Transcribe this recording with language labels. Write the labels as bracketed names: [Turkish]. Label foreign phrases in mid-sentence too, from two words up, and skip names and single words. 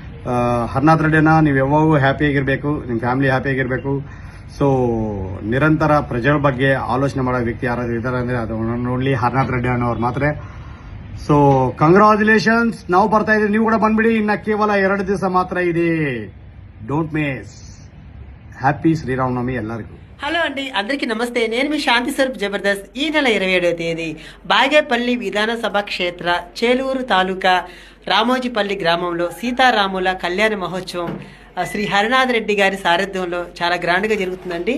[Kannada] ಹರನಾಥ್ ರೆಡ್ಡಿ ಅಣ್ಣ, ನೀವು ಯಾವಾಗೂ ಹ್ಯಾಪಿಯಾಗಿರ್ಬೇಕು, ನಿಮ್ಮ ಫ್ಯಾಮಿಲಿ ಹ್ಯಾಪಿಯಾಗಿರ್ಬೇಕು. ಸೊ ನಿರಂತರ ಪ್ರಜೆಗಳ ಬಗ್ಗೆ ಆಲೋಚನೆ ಮಾಡೋ ವ್ಯಕ್ತಿ ಯಾರಾದ್ರೂ ಇದ್ದಾರೆ ಅಂದ್ರೆ ಅದು ಓನ್ಲಿ ಹರನಾಥ್ ರೆಡ್ಡಿ ಅನ್ನೋರು ಮಾತ್ರ. ಸೊ ಕಂಗ್ರಾಚುಲೇಷನ್ಸ್. ನಾವು ಬರ್ತಾ ಇದ್ದೀವಿ, ನೀವು ಕೂಡ ಬಂದ್ಬಿಡಿ. ಇನ್ನ ಕೇವಲ 2 ದಿವಸ ಮಾತ್ರ ಇದೆ, [English] don't miss. [Kannada] హ్యాపీ శ్రీరామనవమి ಎಲ್ಲರಿಗೂ. [Telugu] హలో అండి, అందరికీ నమస్తే. నేను మీ శాంతి స్వరూప్ జబర్దస్త్. ఈ నెల 27వ తేదీ బాగేపల్లి విధానసభ క్షేత్ర చేలూరు తాలూకా రామోజిపల్లి గ్రామంలో సీతారాముల కళ్యాణ మహోత్సవం శ్రీ హరనాథ్ రెడ్డి గారి సారథ్యంలో చాలా గ్రాండ్గా జరుగుతుందండి.